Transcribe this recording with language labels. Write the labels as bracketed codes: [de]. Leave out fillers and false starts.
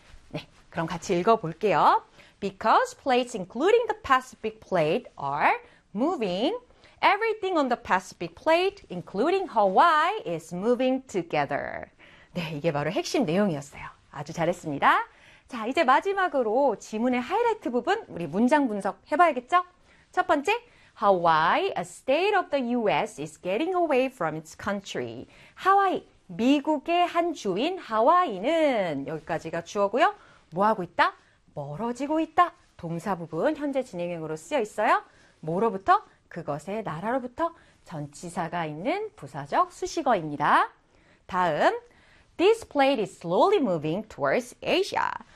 [ko] 네, 그럼 같이 읽어볼게요. [en] Because plates including the Pacific plate are moving, everything on the Pacific plate, including Hawaii, is moving together. [ko] 네, 이게 바로 핵심 내용이었어요. 아주 잘했습니다. 자, 이제 마지막으로 지문의 하이라이트 부분, 우리 문장 분석 해봐야겠죠? 첫 번째, [en] Hawaii, a state of the US, is getting away from its country. [ko] 하와이, 미국의 한 주인 하와이는 여기까지가 주어고요. 뭐 하고 있다? 멀어지고 있다. 동사 부분 현재 진행형으로 쓰여 있어요. 뭐로부터? 그것의 나라로부터 전치사가 있는 부사적 수식어입니다. [en] 다음, This plate is slowly moving towards Asia.